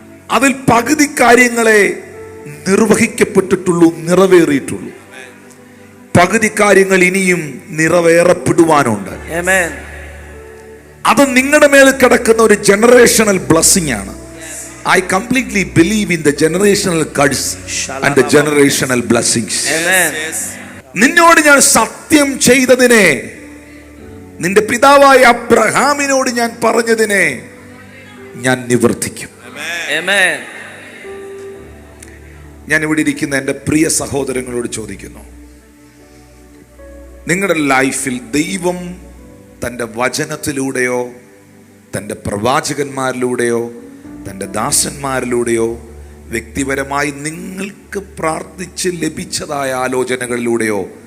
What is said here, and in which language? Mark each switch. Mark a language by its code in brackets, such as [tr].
[ml] അതിൽ പകുതി കാര്യങ്ങളെ നിർവഹിക്കപ്പെട്ടിട്ടുള്ളൂ, നിറവേറിയിട്ടുള്ളൂ. പകുതി കാര്യങ്ങൾ ഇനിയും നിറവേറപ്പെടുവാനുണ്ട്. [en] Amen. [ml] അത് നിങ്ങളുടെ മേൽ കിടക്കുന്ന ഒരു ജനറേഷണൽ ബ്ലെസ്സിംഗ് ആണ്. [en] I completely believe in the generational curse and the generational blessings. Amen. Yes. [ml] നിന്നോട് ഞാൻ സത്യം ചെയ്തതിനെ, നിന്റെ പിതാവായ അബ്രഹാമിനോട് ഞാൻ പറഞ്ഞതിനെ ഞാൻ നിവർത്തിക്കും. [en] Amen. [ml] ഞാൻ ഇവിടെ ഇരിക്കുന്ന എൻ്റെ പ്രിയ സഹോദരങ്ങളോട് ചോദിക്കുന്നു, നിങ്ങളുടെ ലൈഫിൽ ദൈവം തൻ്റെ വചനത്തിലൂടെയോ തൻ്റെ പ്രവാചകന്മാരിലൂടെയോ തൻ്റെ ദാസന്മാരിലൂടെയോ വ്യക്തിപരമായി നിങ്ങൾക്ക് പ്രാർത്ഥിച്ച് ലഭിച്ചതായ ആലോചനകളിലൂടെയോ